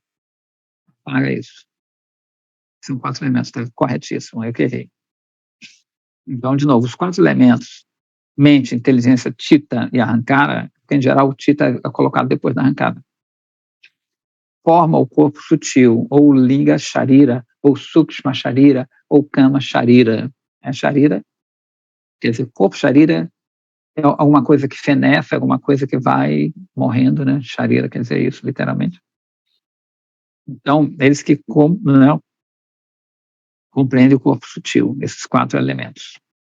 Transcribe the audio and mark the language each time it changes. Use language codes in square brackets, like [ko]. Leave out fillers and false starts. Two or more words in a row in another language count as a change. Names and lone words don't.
[pt] Paga isso. São 4 elementos, está corretíssimo, eu que errei. Então, de novo, os 4 elementos, mente, inteligência, Chitta e arrancada, porque em geral o Chitta é colocado depois da arrancada, forma o corpo sutil, ou [sa] Linga Sharira, [pt] ou [sa] Sukshma Sharira, [pt] ou [sa] Kama Sharira. [pt] Sharira, quer dizer, corpo Sharira é alguma coisa que feneça, alguma coisa que vai morrendo, né? Sharira quer dizer isso, literalmente. Então, eles que compreendem o corpo sutil, esses 4 elementos.